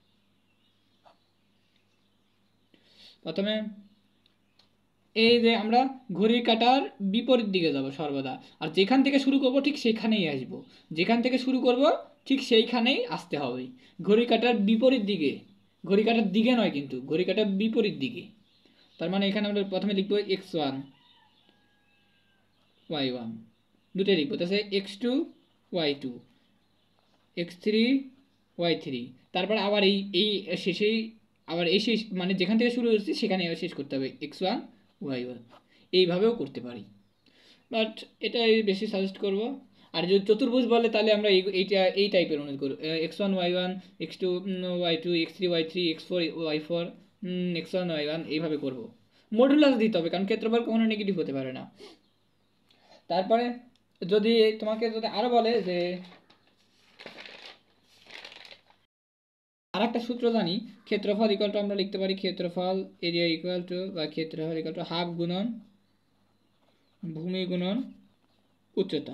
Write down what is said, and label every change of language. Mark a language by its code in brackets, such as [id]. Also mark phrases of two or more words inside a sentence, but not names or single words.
[bn] প্রথমে এই যে আমরা ঘড়ির কাঁটার বিপরীত দিকে যাব সর্বদা, আর যেখান থেকে শুরু করব ঠিক সেখানেই আসব, যেখান থেকে শুরু করব ঠিক সেইখানেই আসতে হবে, ঘড়ির কাঁটার বিপরীত দিকে, ঘড়ি কাঁটার দিকে নয় কিন্তু, ঘড়ি কাঁটার বিপরীত দিকে। তার মানে এখানে আমরা প্রথমে লিখবো x1 y1, দুটোই লিখবো, তাহলে x2 y2, x3 y3, তারপর আবার এই শেষেই আবার এই শেষ মানে যেখান থেকে শুরু হচ্ছে সেখানে শেষ করতে হবে x1 y1, এইভাবেও করতে পারি, বাট এটাই বেশি সাজেস্ট করব। আর যদি চতুর্ভুজ বলে তাহলে আমরা এই টাইপের অনুযায়ী করব, x1 y1, x2 y2, x3 y3, x4 y4, x1 y1 এইভাবে করব। মডুলাস দিতে হবে, কারণ ক্ষেত্রফল কখনো নেগেটিভ হতে পারে না। তারপরে যদি তোমাকে যদি আরো বলে যে আর একটা সূত্র জানি, ক্ষেত্রফল [en] equal to [bn] আমরা লিখতে পারি ক্ষেত্রফল [en] area equal to, [bn] বা ক্ষেত্রফল [en] equal to [bn] হাফ গুণন ভূমি গুণন উচ্চতা।